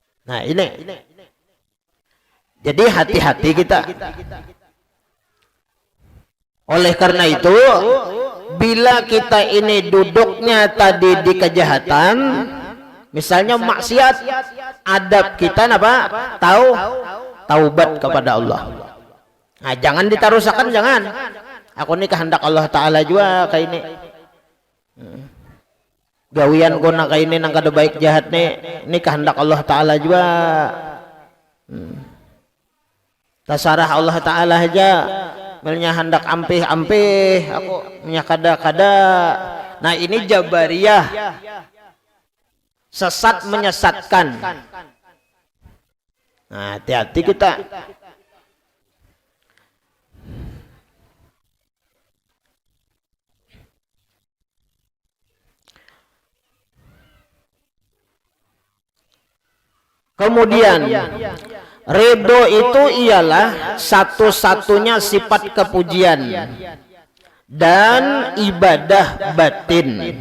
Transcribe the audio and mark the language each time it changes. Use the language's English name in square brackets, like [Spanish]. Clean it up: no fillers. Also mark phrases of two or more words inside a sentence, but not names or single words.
[Indonesian] Nah ini, jadi hati-hati kita. Oleh karena itu, bila kita ini duduknya tadi di kejahatan, misalnya maksiat, adab kita apa? Taubat kepada Allah. [Banjar] Nah, jangan ditarusakan, jangan. Aku ini kehendak Allah Ta'ala juga kayak ini. Gawian guna kayak ini nang kada baik jahat nih, ini kehendak Allah Ta'ala juga. Tasarah Allah Ta'ala aja. Melnya hendak ampih-ampih, aku nya kada-kada. [Indonesian] Nah ini Jabariyah, sesat menyesatkan. Nah hati-hati kita. Kemudian ridho itu ialah satu-satunya sifat kepujian dan ibadah batin.